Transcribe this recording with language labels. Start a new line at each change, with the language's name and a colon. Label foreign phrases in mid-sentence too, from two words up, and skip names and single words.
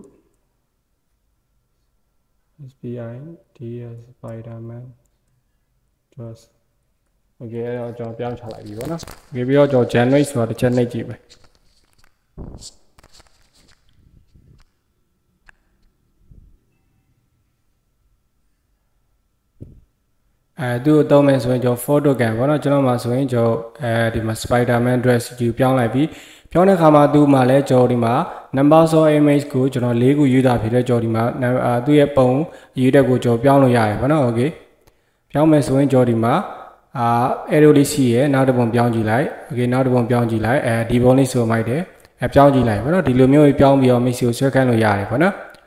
English: SPI DS Spider-Man dress Okay
Burmese: အဲ့တော့ကျွန်တော်ပြောင်းချလိုက်ပြီပေါ့နော်ပြီးတော့ကျွန်တော် generate ဆိုတာတစ်ချက်နှိပ်ကြည့်ပဲသူ့ကိုသုံးမယ်ဆိုရင်ကျွန်တော်
English: photo can
Burmese: ပေါ့နော်ကျွန် တော်မှာဆိုရင်ကျွန်တော်ဒီမှာ
English: Spider-Man dress
Burmese: ယူပြောင်းလိုက်ပြီးပြောင်းတဲ့ခါမှာသူ့မှာလည်းကျွန်တော်ဒီမှာ
English: number of image
Burmese: ကိုကျွန်တော်၄ခုယူတာဖြစ်တဲ့ကျွန်တော်ဒီမှာသူ့ရဲ့ပုံယူတဲ့ကိုကျွန်တော်ပြောင်းလို့ရတယ်ပေါ့နော် okay ပြောင်းမယ်ဆိုရင်ကျွန်တော်ဒီမှာarrow လေးရှိရယ်နောက်တစ်ပုံပြောင်းကြည့်လိုက် okay နောက်တစ်ပုံပြောင်းကြည့်လိုက်ဒီပုံလေးဆိုမိုက်တယ်ပြောင်းကြည့်လိုက်ပေါ့နော်ဒီလိုမျိုးပြောင်းပြီးတော့ mix ကိုဆွဲခိုင်းလို့ရတယ်ပေါ့နော်